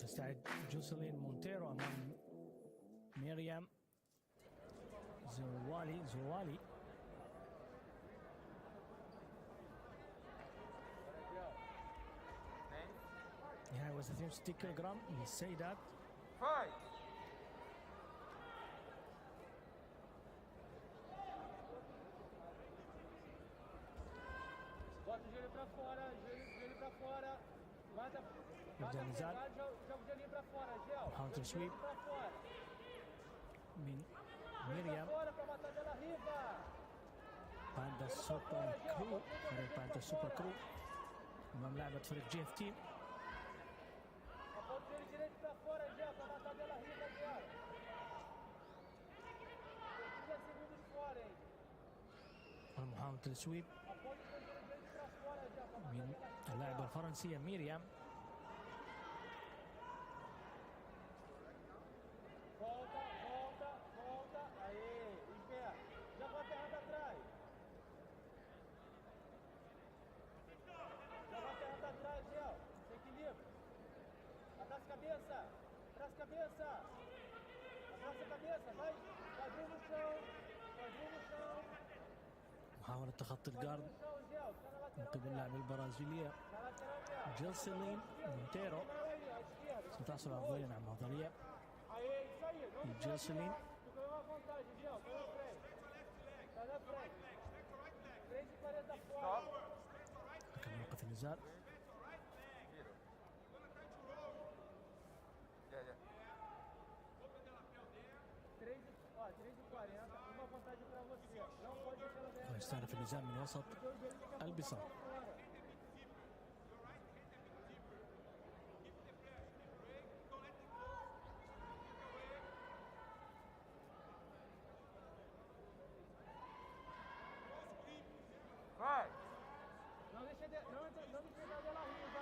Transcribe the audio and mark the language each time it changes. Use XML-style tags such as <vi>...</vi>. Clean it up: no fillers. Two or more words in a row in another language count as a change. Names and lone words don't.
<ar>تساعد جوسلين مونتيرو أمام ميريام زوالي. نهاية وزن 62 كيلوغرام للسيدات.</ar> <pt>Bota o joelho pra fora, joelho pra fora. Mata</pt> <ar>يبدأ النزال.</ar> <pt>joga o joelhinho pra fora, Gel.</pt> <ar>محاولة تسويب</ar> <pt>Pra fora.</pt> <ar>من</ar> <pt>Pra</pt> <ar>ميريام.</ar> <pt>fora pra matar dela riba.</pt> <ar>باندا سوبر كرو، فريق باندا سوبر كرو أمام لاعبة فريق جي اف تي.</ar> <pt>Aponta o joelho direito pra fora, Gel, pra matar dela riba, Gel. 30 segundos fora, hein.</pt> <ar>محاولة التسويب</ar> <pt>Aponta o joelho direito pra fora, Gel, pra matar</pt> <ar>من</ar> <pt>dela riba.</pt> <ar>اللاعبة الفرنسية ميريام.</ar> <pt>Volta. Aê, em pé. Joga a perna pra trás. Joga a perna pra trás, Gel. Sem equilíbrio. Abraça a cabeça. Abraça a cabeça. Abraça a cabeça. Vai. Quadril no chão.</pt> <ar>محاولة تخطي الجارد</ar> <pt>No chão, Gel. Tá na</pt> <ar>من</ar> <pt>lateral.</pt> <ar>قبل اللاعبة البرازيلية</ar> <pt>Na lateral dela.</pt> <ar>جيلسلين مونتيرو.</ar> <pt>À esquerda.</pt> <ar>ستحصل أفضلية على المظهرية.</ar> <pt>Aê, isso aí. Não Jocelyn. Tu ganhou uma vantagem, Gel. Tá na frente. Tá na frente. 3:40 fora.</pt> <ar>كان موقف النزال.</ar> <pt>Ó, 3:40, uma vantagem pra você. Não pode deixar ela ganhar.</pt> <ar>ويستهدف النزال من وسط البساط.</ar> <pt>Vai! Não deixa dela rir, tá?</pt>